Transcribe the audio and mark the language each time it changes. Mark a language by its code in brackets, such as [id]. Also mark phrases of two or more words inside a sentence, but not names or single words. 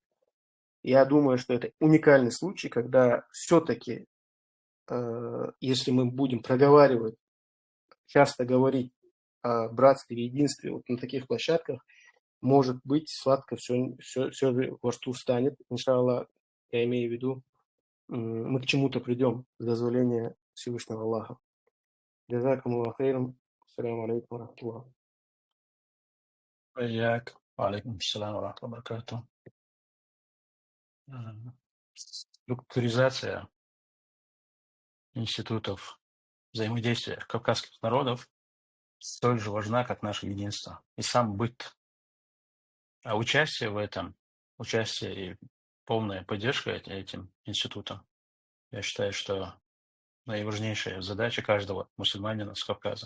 [ru] Я думаю, что это уникальный случай, когда все-таки, если мы будем проговаривать, часто говорить о братстве и единстве вот на таких площадках, может быть, сладко все во рту станет. Иншаллах, я имею в виду, мы к чему-то придем с дозволения Всевышнего Аллаха. [ar] جزاكم الله خيرا. السلام عليكم ورحمة الله. Аяк. عليكم السلام ورحمة الله وبركاته. [ru] Структуризация институтов взаимодействия кавказских народов столь же важна, как наше единство и сам быт. А участие в этом, участие и полная поддержка этим институтам, я считаю, что наиважнейшая задача каждого мусульманина с Кавказа.